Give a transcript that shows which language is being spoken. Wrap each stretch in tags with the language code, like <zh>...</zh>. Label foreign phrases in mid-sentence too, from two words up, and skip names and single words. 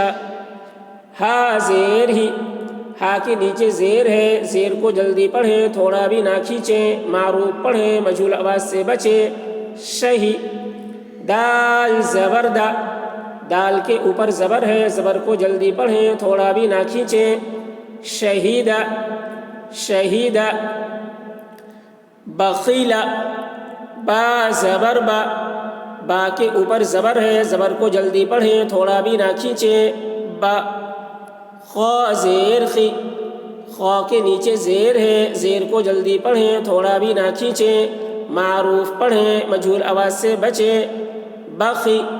<ur>ہا زیر ہی، ہا کے نیچے زیر ہے، زیر کو جلدی پڑھیں، تھوڑا بھی نہ کھینچیں، معروف پڑھیں، مجہول آواز سے بچیں، شہی۔ دال زبر دا، دال کے اوپر زبر ہے، زبر کو جلدی پڑھیں، تھوڑا بھی نہ کھینچیں، شہیدہ، شہیدہ۔ بخیلہ، با زبر با، با کے اوپر زبر ہے، زبر کو جلدی پڑھیں، تھوڑا بھی نہ کھینچیں، با۔ خا زیر خی، خا کے نیچے زیر ہے، زیر کو جلدی پڑھیں، تھوڑا بھی نہ کھینچیں، معروف پڑھیں، مجہول آواز سے بچیں۔</ur>